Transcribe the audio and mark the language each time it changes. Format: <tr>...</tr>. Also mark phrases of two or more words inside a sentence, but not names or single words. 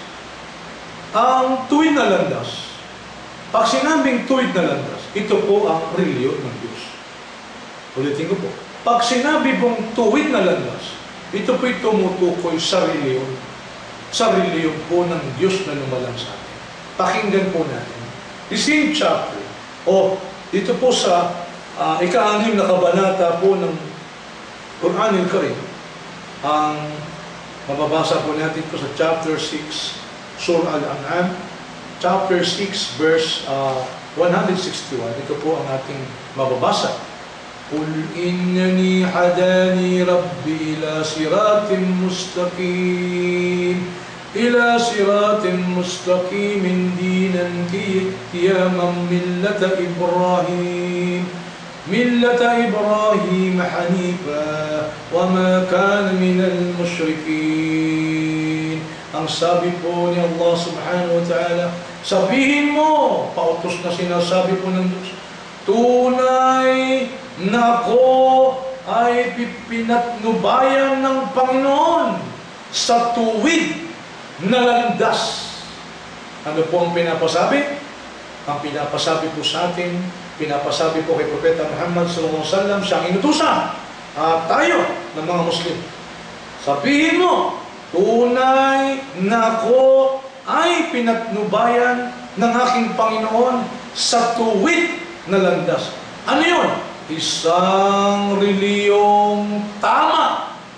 <tl>Ang tuwid na landas, pag sinabing tuwid na landas, ito po ang reliyon ng Diyos. Ulitin ko po, pag sinabi pong tuwid na landas, ito po'y tumutukoy sa reliyon. Sa reliyon po ng Diyos na lumalang sa atin. Pakinggan po natin.</tl> <en>The same chapter,</en> <tl>dito po sa ika-6 na kabanata po ng Quran al-Karim, ang mababasa po natin po sa chapter 6, Surah Al-An'am,</tl> <en>chapter 6, verse 161.</en> <tl>Ito po ang ating mababasa.</tl> <ar>قُلْ إِنَّنِي حَدَانِي رَبِّي إِلَى صِرَاطٍ مُسْتَقِيمٍ دِينًا قِيَامًا مِلَّةَ إِبْرَاهِيمَ حَنِيفًا وَمَا كَانَ مِنَ الْمُشْرِكِينَ.</ar> <tl>Ang sabi po ni Allah</tl> <ar>سبحانه وتعالى,</ar> <tl>sabihin mo, pautos na sinasabi po ng Diyos, tunay na ako ay pinatnubayan ng Panginoon sa tuwid na landas. Ano po ang pinapasabi? Ang pinapasabi po sa atin, pinapasabi po kay Propeta Muhammad</tl> <ar>صلى الله عليه وسلم,</ar> <tl>siyang inutusan at tayo ng mga Muslim. Sabihin mo, tunay na ako ay pinatnubayan ng aking Panginoon sa tuwid na landas. Ano yun? Isang reliyong tama.</tl>